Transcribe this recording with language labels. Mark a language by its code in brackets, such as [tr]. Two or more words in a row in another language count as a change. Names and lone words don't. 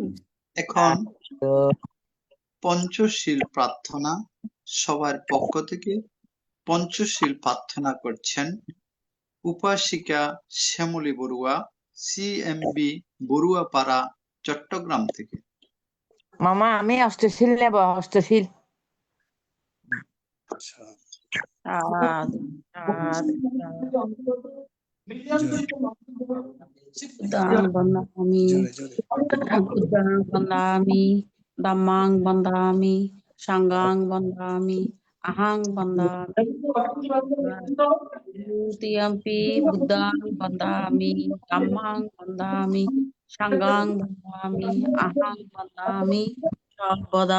[bn] এখন পঞ্চশীল প্রার্থনা সবার পক্ষ থেকে পঞ্চশীল প্রার্থনা করছেন উপাসিকা শ্যামলী বড়ুয়া, সিএমবি বড়ুয়াপাড়া, চট্টগ্রাম থেকে। মামা আমি অষ্টশীল নেব, অষ্টশীল। [pi] সাধু সাধু Buddhang bandami, Buddhang bandami, Dhammang bandami, Sanghang bandami, Ahang bandami, Dutiyampi Buddhang bandami, Dhammang bandami, Sanghang bandami, Ahang bandami, Sabada.